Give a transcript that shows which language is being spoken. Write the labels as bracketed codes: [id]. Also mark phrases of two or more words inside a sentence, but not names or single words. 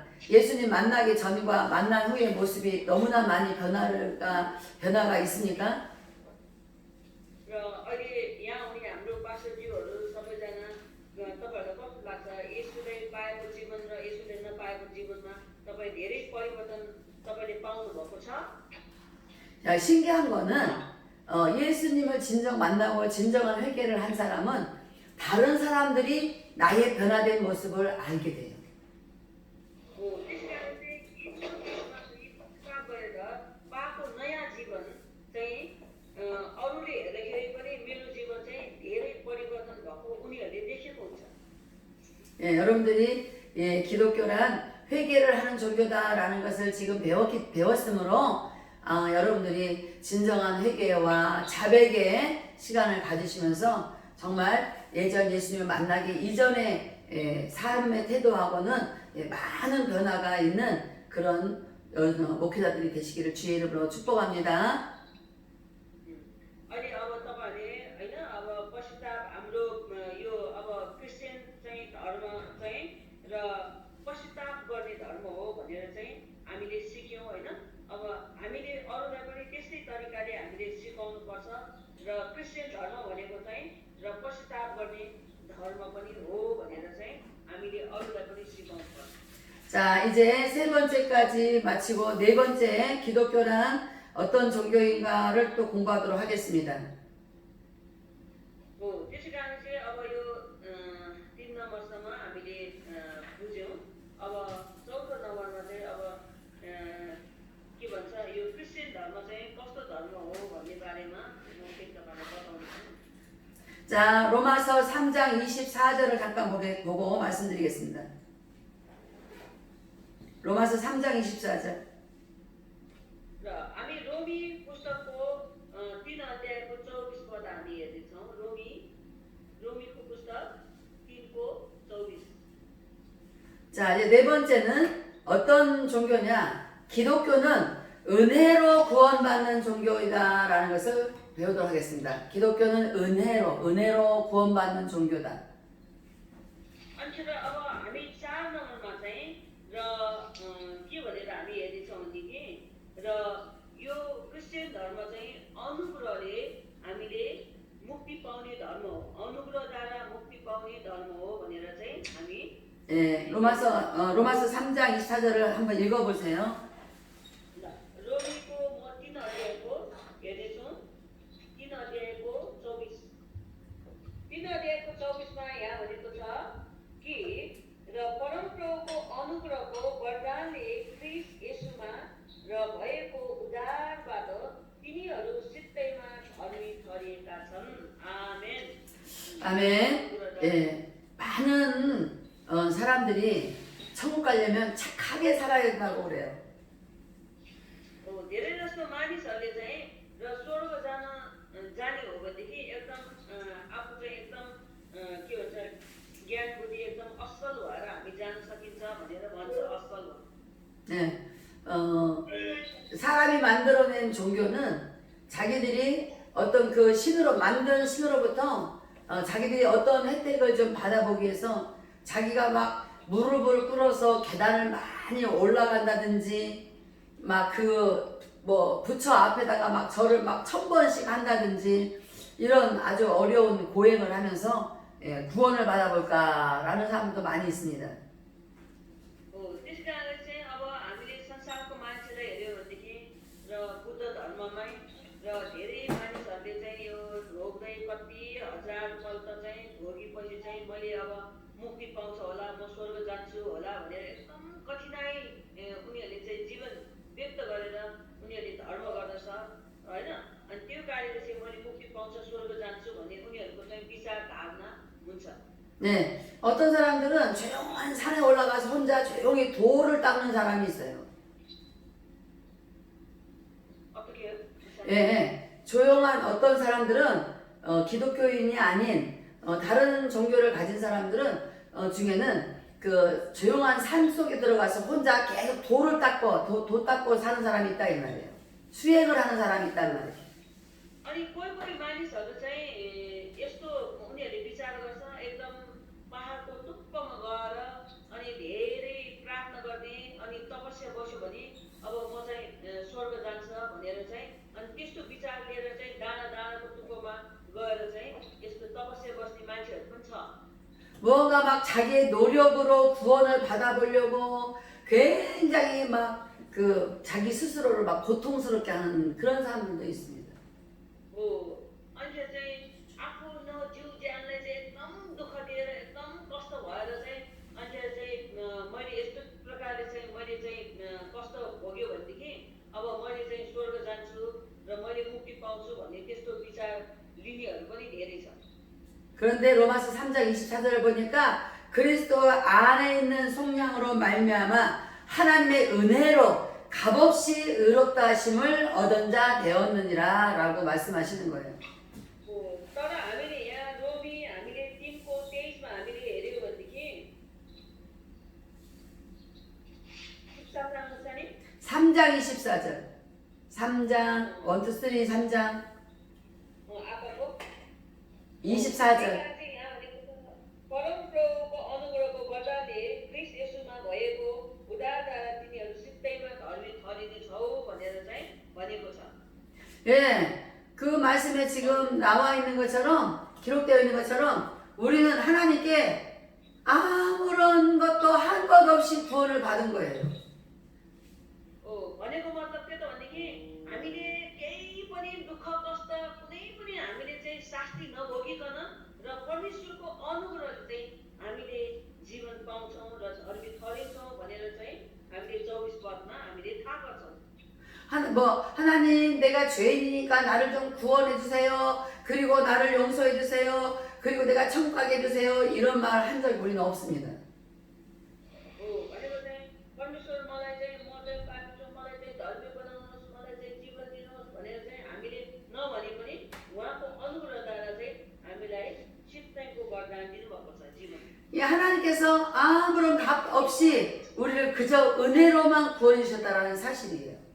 [ko] 예수님 만나기 전과 만난 후의 모습이 너무나 많이 변화가 있습니까? [ne] र अहिले यहाँ आउने हाम्रो पास्टरज्यूहरू सबैजना तपाईँहरूलाई कस्तो लाग्छ येशूले पाएको जीवन र येशूले नपाएको जीवनमा तपाईँ धेरै परिवर्तन तपाईँले पाउनु भएको छ। [ko] 자, 신기한 거는 예수님을 진정 만나고 진정한 회개를 한 사람은 다른 사람들이 나의 변화된 모습을 알게 돼요. [ne] त्यसै कारण चाहिँ येशूमा पश्चाताप गरेर पाएको नयाँ जीवन चाहिँ अरूले हेर्दाखेरि पनि मेरो जीवन चाहिँ धेरै परिवर्तन भएको उनीहरूले देखेको हुन्छ। [ko] 예, 여러분들이 예, 기독교란 회개를 하는 종교다라는 것을 지금 배웠으므로 여러분들이 진정한 회개와 자백의 시간을 가지시면서 정말 예전 예수님을 만나기 이전의 삶의 태도하고는 많은 변화가 있는 그런 목회자들이 되시기를 주의 이름으로 축복합니다. [ne] अहिले अब तपाईँहरूले होइन अब पश्चाताप हाम्रो यो अब क्रिस्चियन चाहिँ धर्म चाहिँ र पश्चाताप गर्ने धर्म हो भनेर चाहिँ हामीले सिक्यौँ होइन। अब हामीले अरूलाई पनि त्यस्तै तरिकाले हामीले सिकाउनु पर्छ र क्रिस्चियन धर्म भनेको चाहिँ र पश्चाताप गर्ने धर्म पनि हो भनेर चाहिँ हामीले अरूलाई पनि सिकाउनु पर्छ। [ko] 자, 이제 세 번째까지 마치고 네 번째 기독교란 어떤 종교인가를 또 공부하도록 하겠습니다. [ne] त्यसै कारण चाहिँ अब यो 3 नम्बरसम्म हामीले बुझ्यौँ। अब 14 नम्बरमा चाहिँ अब के भन्छ यो क्रिस्चियन धर्म चाहिँ कस्तो धर्म हो भन्ने बारेमा म केही तपाईँलाई बताउँछु। [ko] 자, 로마서 3장 24절을 잠깐 보고 말씀드리겠습니다. 로마서 3장 24절. [ne] र हामी रोमी पुस्तकको 3 अध्यायको 24 पद हामी हेर्दैछौँ। रोमीको पुस्तक 3को 24। [ko] 자, 이제 네 번째는 어떤 종교냐? 기독교는 은혜로 구원받는 종교이다라는 것을 배우도록 하겠습니다. 기독교는 은혜로 구원받는 종교다. [ne] अन्त अब हामी 4 नम्बरमा चाहिँ र के भनेर हामी हेर्दैछौँ भनेदेखि र यो क्रिस्चियन धर्म चाहिँ अनुग्रहले हामीले मुक्ति पाउने धर्म हो, अनुग्रहद्वारा मुक्ति पाउने धर्म हो भनेर चाहिँ हामी [ko] 예, 로마서 3장 24절을 한번 읽어보세요. [ne] रोमीको म 3 अध्यायको हेर्दैछु। 3 अध्यायको 24। 3 अध्यायको 24मा यहाँ भनेको छ कि र परमप्रभुको अनुग्रहको वरदानले ख्रीष्ट येशूमा र भएको उद्धारबाट तिनीहरू सित्तैमा धर्मी ठरिएका छन्। आमेन। [ko] 아멘. 예, 많은 사람들이 천국 가려면 착하게 살아야 된다고 그래요. [ne] धेरै जस्तो मानिसहरूले चाहिँ र स्वर्ग जाने हो भनेदेखि एकदम आफू चाहिँ एकदम के भन्छ ज्ञान बुद्धि एकदम असल भएर हामी जान सकिन्छ भनेर भन्छ असल हो। [ko] 네, 사람이 만들어낸 종교는 자기들이 어떤 그 만든 신으로부터 자기들이 어떤 혜택을 좀 받아보기 위해서 자기가 막 무릎을 꿇어서 계단을 많이 올라간다든지 막 부처 앞에다가 막 절을 막 1000번씩 한다든지 이런 아주 어려운 고행을 하면서 구원을 받아볼까라는 사람도 많이 있습니다. [ne] त्यस कारणले चाहिँ अब हामीले संसारको मान्छेलाई हेऱ्यौँ भनेदेखि र बुद्ध धर्ममै र धेरै मानिसहरूले चाहिँ यो भोग्दै कति हजारपल्ट चाहिँ भोगेपछि चाहिँ मैले अब मुक्ति पाउँछ होला, म स्वर्ग जान्छु होला भनेर एकदम कठिनाइ उनीहरूले चाहिँ जीवन व्यक्त गरेर होइन अनि त्यो कार्यले चाहिँ मैले मुक्ति पाउँछ स्वर्ग जान्छु भन्ने उनीहरूको चाहिँ विचार धारणा हुन्छ [ko] 네, 어떤 사람들은 조용한 산에 올라가서 혼자 조용히 돌을 닦는 사람이 있어요. 어떻게 해요? 예, 조용한 어떤 사람들은 기독교인이 아닌 다른 종교를 가진 사람들은 중에는 그 조용한 산 속에 들어가서 혼자 계속 돌을 닦고 돌 닦고 사는 사람이 있다 이 말이에요. 수행을 하는 사람이 있단 말이에요. [ne] अनि कोही मानिसहरू चाहिँ यस्तो उनीहरूले विचार गर्छ एकदम पहाडको टुप्पोमा गएर अनि धेरै प्रार्थना गर्ने अनि तपस्या बस्यो भने अब म चाहिँ स्वर्ग जान्छ भनेर चाहिँ अनि त्यस्तो विचार लिएर चाहिँ डाँडाको टुप्पोमा गएर चाहिँ यस्तो तपस्या बस्ने मान्छेहरू पनि छ [ko] 뭔가 막 자기의 노력으로 구원을 받아보려고 굉장히 막 그 자기 스스로를 막 고통스럽게 하는 그런 사람들도 있습니다. [ne] हो अनि चाहिँ आफ्नो जिउ ज्यानलाई चाहिँ एकदम दुःख दिएर एकदम कष्ट भएर चाहिँ अनि चाहिँ मैले यस्तो प्रकारले चाहिँ मैले चाहिँ कष्ट भोग्यो भनेदेखि अब मैले चाहिँ स्वर्ग जान्छु र मैले मुक्ति पाउँछु भन्ने त्यस्तो विचार लिनेहरू पनि धेरै छ [ko] 그런데 로마서 3장 24절을 보니까 그리스도 안에 있는 속량으로 말미암아 하나님의 은혜로 값없이 의롭다 하심을 얻은 자 되었느니라 라고 말씀하시는 거예요. [ne] तर हामीले यहाँ रोमी हामीले 3को 23मा हामीले हेऱ्यौँ भनेदेखि 14장 अनुसार [ko] 3장 24절 3장 1, 2, 3, 3장 आपाको 24절 [ne] परमप्रभुको अनुग्रहको वरदानले क्रिस्ट येशूमा भएको उदारता तिनीहरू सित्तैमा धर्मी ठहरिनेछौ भनेर चाहिँ भनेको छ [ko] 예, 그 말씀에 지금 나와 있는 것처럼 기록되어 있는 것처럼 우리는 하나님께 아무런 것도 한 것 없이 구원을 받은 거예요. [ne] भनेको मतलब के त भनेदेखि हामीले केही पनि दुःख कष्ट कुनै पनि हामीले चाहिँ शास्ति नभोगिकन र परमेश्वरको अनुग्रहले चाहिँ हामीले जीवन पाउँछौँ र धर्मी ठहरिन्छौँ भनेर चाहिँ हामीले 24 पदमा हामीले थाहा गर्छौँ [ko] 하나님 내가 죄인이니까 나를 좀 구원해 주세요. 그리고 나를 용서해 주세요. 그리고 내가 천국 가게 해 주세요. 이런 말 한 적 우리는 없습니다. [ne] भनेको चाहिँ परमेश्वर मलाई चाहिँ म चाहिँ पापी छु मलाई चाहिँ धर्मी बनाउनुहोस् मलाई चाहिँ जीवन दिनुहोस् भनेर चाहिँ हामीले नभने पनि उहाँको अनुग्रहद्वारा चाहिँ हामीलाई सित्तैको वरदान दिनुभएको छ जीवन [ko] 이 하나님께서 아무런 값 없이 우리를 그저 은혜로만 구원해 주셨다라는 사실이에요.